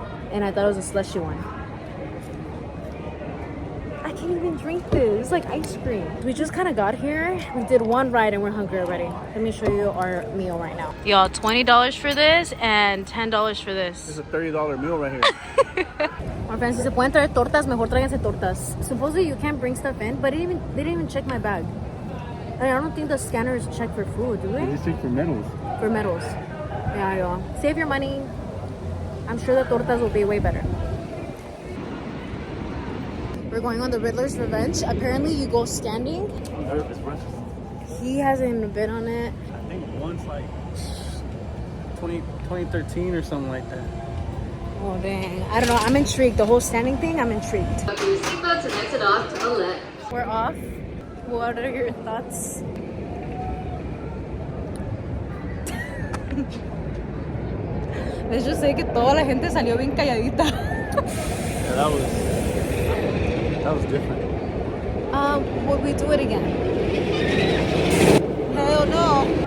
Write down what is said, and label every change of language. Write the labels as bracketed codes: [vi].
[en] And I thought it was a slushy one. I can't even drink this. It's like ice cream. We just kind of got here. We did one ride and we're hungry already. Let me show you our meal right now. Y'all, $20 for this and $10 for this. It's a $30 meal right here. My friends, [es] si se pueden traer tortas, mejor tráiganse tortas. [en] Supposedly you can't bring stuff in, but they didn't even check my bag. I don't think the scanners check for food, do they? They just check for medals. For medals. Yeah, y'all. Save your money. I'm sure the tortas will be way better. We're going on the Riddler's Revenge. Apparently you go standing. I'm nervous, bro. He hasn't even been on it. I think once like 2013 or something like that. Oh dang. I don't know. I'm intrigued. The whole standing thing, I'm intrigued. Buckle your seatbelts and exit off to the left. We're off. What are your thoughts? Let's just say [es] que toda la gente salió bien calladita. [en] Yeah, that was different. Would we do it again? Hell no.